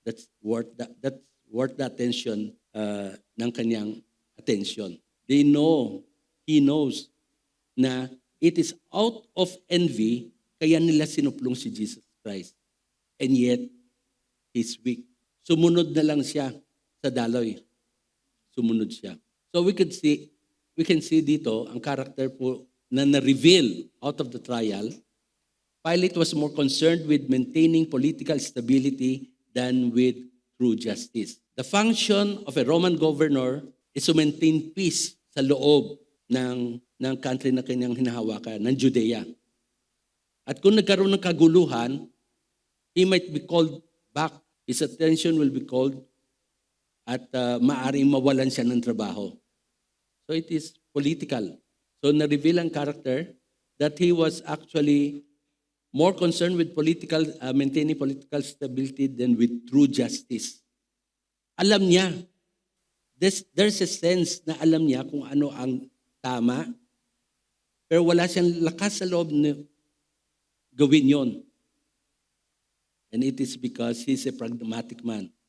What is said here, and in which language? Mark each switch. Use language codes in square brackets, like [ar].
[en] That's worth the attention [tl] ng kanyang [en] attention. He knows na it is out of envy [tl] kaya nila sinuplong si [en] Jesus Christ. And yet, he's weak. [tl] Sumunod na lang siya sa daloy. Sumunod siya. [en] So we can see dito ang character po na na-reveal out of the trial. Pilate was more concerned with maintaining political stability than with true justice. The function of a Roman governor is to maintain peace [tl] sa loob ng [en] country na kanyang hinahawakan, ng Judea. [tl] At kung nagkaroon ng kaguluhan, [en] he might be called back. His attention will be called [tl] at maaring mawalan siya ng trabaho. [en] So it is political. [tl] So na-reveal ang [en] character that he was actually more concerned with maintaining political stability than with true justice. [tl] Alam niya, [en] there's a sense [tl] na alam niya kung ano ang tama, pero wala siyang lakas sa loob na gawin yon. [en] And it is because he's a pragmatic man.